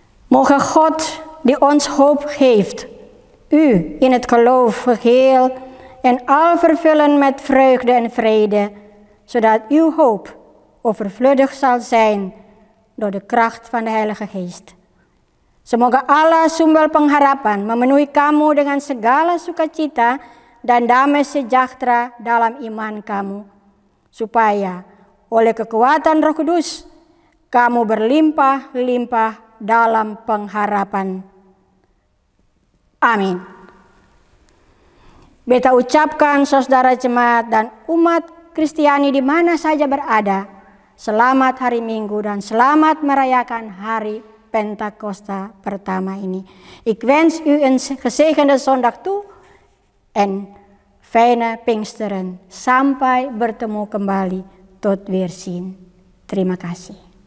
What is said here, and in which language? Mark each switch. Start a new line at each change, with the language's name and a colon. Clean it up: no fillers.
Dutch: Mogen God die ons hoop geeft, u in het geloof geheel en al vervullen met vreugde en vrede, zodat uw hoop overvloedig zal zijn door de kracht van de Heilige Geest.
Indonesian: Semoga Allah sumber pengharapan memenuhi kamu dengan segala sukacita dan damai sejahtera dalam iman kamu, supaya oleh kekuatan Roh Kudus kamu berlimpah-limpah dalam pengharapan. Amin. Beta ucapkan saudara jemaat dan umat Kristiani di mana saja berada, selamat hari Minggu dan selamat merayakan hari Pentakosta pertama ini.
Dutch: Ik wens u een gezegende zondag toe en fijne Pinksteren.
Indonesian: Sampai bertemu kembali.
Dutch: Tot weerzien.
Indonesian: Terima kasih.